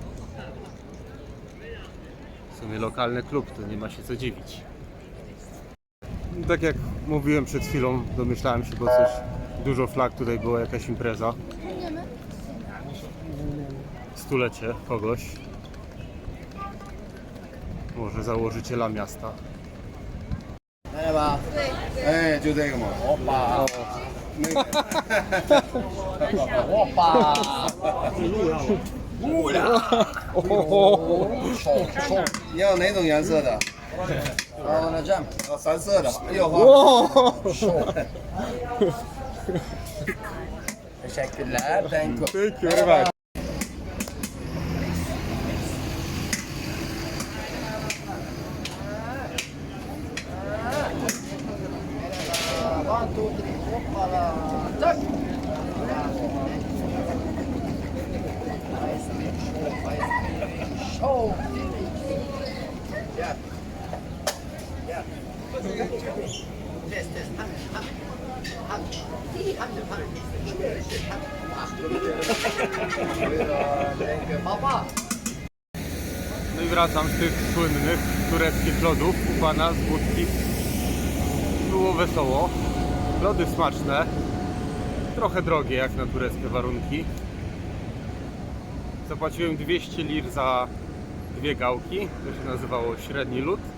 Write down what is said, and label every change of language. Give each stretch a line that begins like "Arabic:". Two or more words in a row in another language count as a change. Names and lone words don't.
Polish: W sumie lokalny klub, to nie ma się co dziwić. Tak jak mówiłem przed chwilą, domyślałem się, bo coś dużo flag, tutaj była jakaś impreza. Stulecie kogoś. Może założyciela miasta.
Chinese: 来吧，哎，就这个嘛，我把那个，我把乌了，冲，你要哪种颜色的？那这样，三色的，哎呦哇 ，Teşekkürler,
English: thank you. Thank you very much. One, two, three, hoppala, tak. Show. Yeah. Yeah. Test, test. Papa.
Polish: No i wracam z tych słynnych tureckich lodów u pana z budki. Było wesoło. Lody smaczne, trochę drogie jak na tureckie warunki. Zapłaciłem 200 lir za dwie gałki, to się nazywało średni lód.